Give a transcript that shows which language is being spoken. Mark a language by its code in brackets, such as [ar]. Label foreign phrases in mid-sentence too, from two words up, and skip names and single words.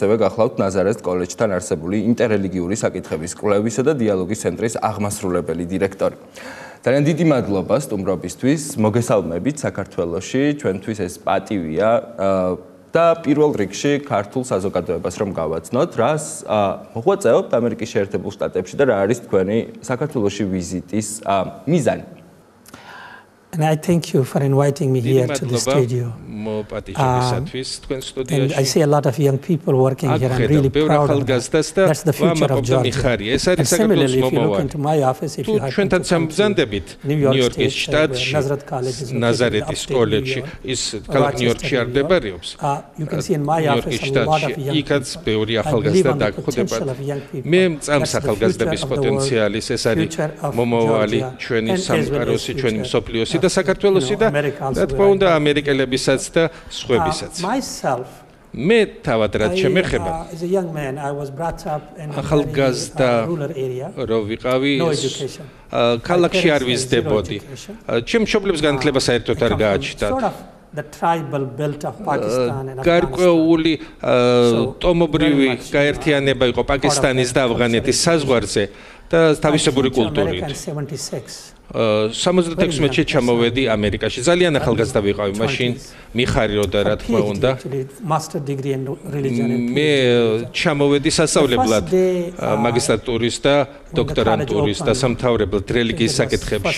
[ka] ასევე გახლავთ ნაზარეთ კოლეჯთან არსებული ინტერრელიგიური საკითხების კვლევისა და დიალოგის ცენტრის აღმასრულებელი დირექტორი ძალიან დიდი მადლობა სტუმრობისთვის მოგესალმებით საქართველოში ჩვენთვის ეს პატივია და პირველ რიგში ქართულ საზოგადოებას რომ გავაცნოთ, რას მოღვაწეობთ ამერიკის შეერთებულ შტატებში და რა არის თქვენი საქართველოში ვიზიტის მიზანი. [en] And I thank you for inviting me here to the studio. And I see a lot of young people working here. I'm really proud of that. That's the future of Georgia. And similarly, if you look into my office, if you have to come to New York State, Nazareth College is located upstate New York, Rochester, New York. You can see in my office a lot of young people. I believe on the potential of young people. That's the future of the world, future of Georgia, and Israel's future. [ka] და საქართველოსი და თქმა უნდა ამერიკელებისაც და სხვებისაც. მე თავად რაც შემეხება ახალგაზრდა რო ვიყავი ქალაქში არ ვიზრდებოდი. ჩემ მშობლებს განათლება საერთოდ არ გააჩნდათ. [en] The tribal belt of Pakistan and [ka] გარკვეული ტომობრივი გაერთიანება იყო პაკისტანის და ავღანეთის საზღვარზე და თავისებური კულტურით. 76-ში ჩამოვედი ამერიკაში. ძალიან ახალგაზრდა ვიყავი მაშინ, მიხარიოდა რა თქმა უნდა. მე ჩამოვედი სასწავლებლად მაგისტრატურის და დოქტორანტურის და სამთავრებლად რელიგიის საკითხებში.